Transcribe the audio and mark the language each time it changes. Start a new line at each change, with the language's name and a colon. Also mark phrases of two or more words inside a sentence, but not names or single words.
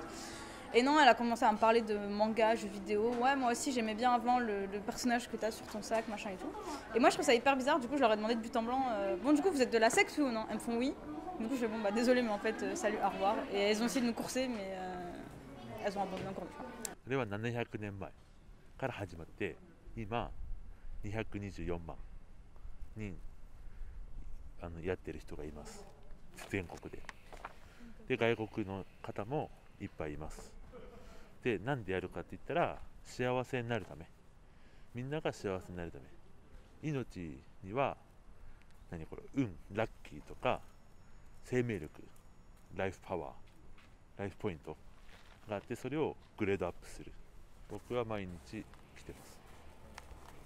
French: Et non, elle a commencé à me parler de manga, jeux vidéo. Ouais, moi aussi, j'aimais bien avant le personnage que t'as sur ton sac, machin et tout. Et moi, je trouve ça hyper bizarre. Du coup, je leur ai demandé de but en blanc bon, du coup, vous êtes de la secte ou non? Elles me font oui. Du coup, je fais bon, désolé, mais en fait, salut, au revoir. Et elles ont essayé de nous courser, mais elles ont abandonné encore une fois.
Japanese: あれは700年前から始まって今224万人やってる人がいます全国で。で外国の方もいっぱいいます。でなんでやるかって言ったら幸せになるため、みんなが幸せになるため、命には運、ラッキーとか生命力、ライフパワー、ライフポイントがあって、それをグレードアップする。僕は毎日来てます。